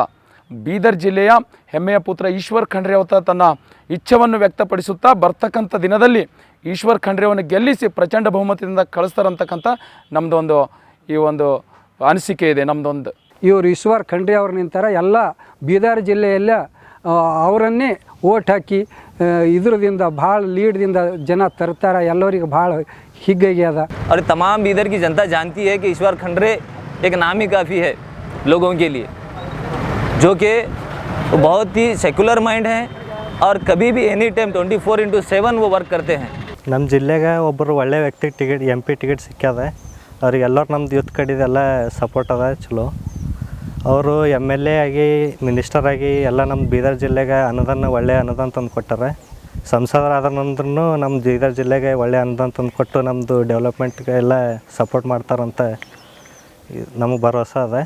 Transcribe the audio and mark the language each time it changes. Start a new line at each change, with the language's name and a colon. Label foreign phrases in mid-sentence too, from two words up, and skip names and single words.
Kannada: ಬೀದರ್ ಜಿಲ್ಲೆಯ ಹೆಮ್ಮೆಯ ಪುತ್ರ ಈಶ್ವರ್ ಖಂಡ್ರೆ ಅವರ ತನ್ನ ಇಚ್ಛೆಯನ್ನು ವ್ಯಕ್ತಪಡಿಸುತ್ತಾ ಬರ್ತಕ್ಕಂಥ ದಿನದಲ್ಲಿ ಈಶ್ವರ್ ಖಂಡ್ರೆಯನ್ನು ಗೆಲ್ಲಿಸಿ ಪ್ರಚಂಡ ಬಹುಮತದಿಂದ ಕಳಿಸ್ತಾರಂತಕ್ಕಂಥ ನಮ್ಮದೊಂದು ಈ ಒಂದು ಅನಿಸಿಕೆ ಇದೆ ನಮ್ಮದೊಂದು. ಇವರು ಈಶ್ವರ್ ಖಂಡ್ರೆ ಅವ್ರು ನಿಂತಾರ, ಎಲ್ಲ ಬೀದರ್ ಜಿಲ್ಲೆಯಲ್ಲ ಅವರನ್ನೇ ಓಟ್ ಹಾಕಿ ಇದರಿಂದ ಭಾಳ ಲೀಡ್ದಿಂದ ಜನ ತರ್ತಾರೆ. ಎಲ್ಲರಿಗೆ ಭಾಳ ಹಿಗ್ಗಾಗ್ಯದ.
Hindi: और तमाम बीदर की जनता जानती है कि ईश्वर खंड्रे एक नाम ही काफ़ी है लोगों के लिए, जो कि बहुत ही
English: secular mind
Hindi: हैं और कभी भी
English: any time
Hindi: 24/7 वो वर्क करते हैं.
Kannada: ನಮ್ಮ ಜಿಲ್ಲೆಗೆ ಒಬ್ಬರು ಒಳ್ಳೆ ವ್ಯಕ್ತಿಗೆ ಟಿಕೆಟ್ MP ಟಿಕೆಟ್ ಸಿಕ್ಕ್ಯದ. ಅವ್ರಿಗೆಲ್ಲರೂ ನಮ್ದು ಯೂತ್ ಕಡೆದೆಲ್ಲ ಸಪೋರ್ಟ್ ಅದ ಚಲೋ. ಅವರು MLA ಆಗಿ ಮಿನಿಸ್ಟರ್ ಆಗಿ ಎಲ್ಲ ನಮ್ಮ ಬೀದರ್ ಜಿಲ್ಲೆಗೆ ಒಳ್ಳೆಯ ಅನುದಾನ ತಂದು ಕೊಟ್ಟಾರೆ. ಸಂಸದರಾದ್ರೂ ನಮ್ಮ ಬೀದರ್ ಜಿಲ್ಲೆಗೆ ಒಳ್ಳೆಯ ಅನುದಾನ ತಂದು ಕೊಟ್ಟು ನಮ್ಮದು ಡೆವಲಪ್ಮೆಂಟ್ಗೆ ಎಲ್ಲ ಸಪೋರ್ಟ್ ಮಾಡ್ತಾರಂತ ನಮಗೆ ಭರವಸೆ ಅದ.